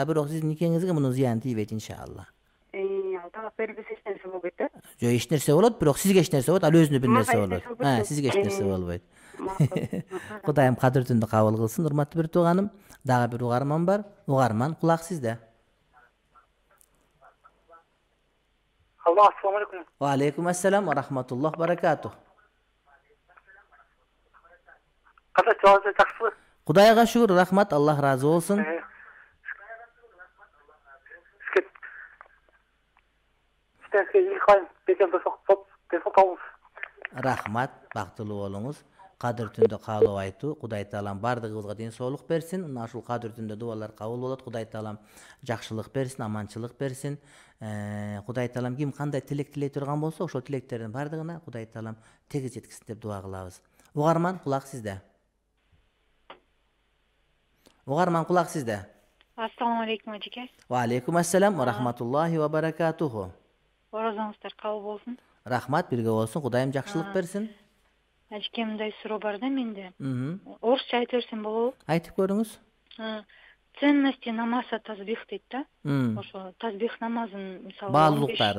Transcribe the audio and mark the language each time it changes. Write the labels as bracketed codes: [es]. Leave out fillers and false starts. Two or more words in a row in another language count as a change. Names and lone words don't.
[ky] Бирок сиздин никеңизге мунун зыяны тийбейт иншалла. Талак бербесе эч нерсе болбойт да? Жок, эч нерсе болот, бирок сизге эч нерсе болот, ал өзүнө бир нерсе болот. Сизге эч нерсе болбойт. Кудайым кадыр түндү кабыл кылсын, урматтуу бир тууганым. Дагы бир угарман бар. Угарман, кулак сизде. [ar] السلام عليكم. و عليكم السلام و رحمة الله بركاته. [ky] Кандай жолдо жакшылык? Кудайга шүгүр, рахмат, Аллах разы болсун. Рахмат, бактылуу болуңуз. Кадыр түндө каалоо айтуу, Кудай Таалам бардыгыбызга ден соолук берсин. Мына ушул кадыр түндө дуалар кабыл болот. Кудай Таалам жакшылык берсин, аманчылык берсин. Кудай Таалам ким кандай тилек тилей турган болсо, ошол тилектердин бардыгына Кудай Таалам тегиз жеткизсин деп дуа кылабыз. Угарман, кулак сизде. Угарман, кулак сизде. [ar] السلام عليكم ажеке. و عليكم السلام و رحمة الله و بركاته. [ky] Оразаңыздар кабыл болсун. Рахмат, бирге болсун. Кудайым жакшылык берсин. Ажеке, мындай суроо бар да менде. Орусча айтып берсем болобу? Айтып көрүңүз. [ru] Ценности намаза [ky] тазбих дейт да. Ошо тазбих намазын мисалы баалуулуктары.